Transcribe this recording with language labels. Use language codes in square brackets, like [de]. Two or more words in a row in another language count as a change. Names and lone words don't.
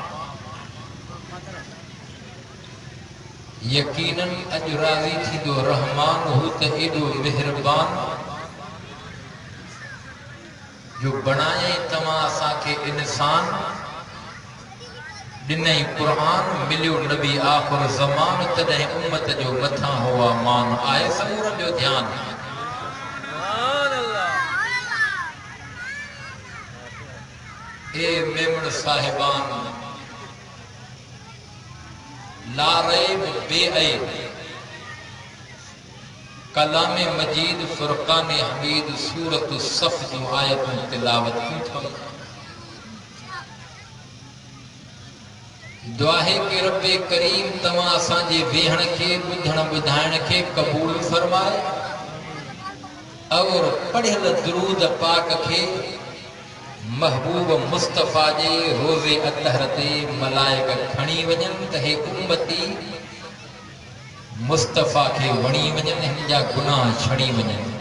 [sd] यकीनन अॼु राज़ी थींदो रहमान हू त एॾो मेहरबान जो बणाए तव्हां असांखे इंसान ॾिनई क़ुरान मिलियो नबी आख़िर ज़मान तॾहिं उम्मत जो मथां हुआ मान आहे समूरनि जो ध्यान। ए मेमण साहिबान [ar] لا ريب [sd] बेऐब कलाम मजीद फुरक़ान हमीद सूरत सफ़ जो आयतूं तिलावत कयूं। दुआ है कि रब्बे करीम तव्हां असांजे वेहण खे ॿुधण ॿुधाइण खे क़बूल फरमाए और पढ़ियल दुरूद पाक खे महबूब मुस्तफ़ा जे रोज़े अतहर ते मलाइक खणी वञनि त हे उम्मती मुस्तफ़ा खे वणी वञनि हिन जा गुनाह छड़ी वञनि।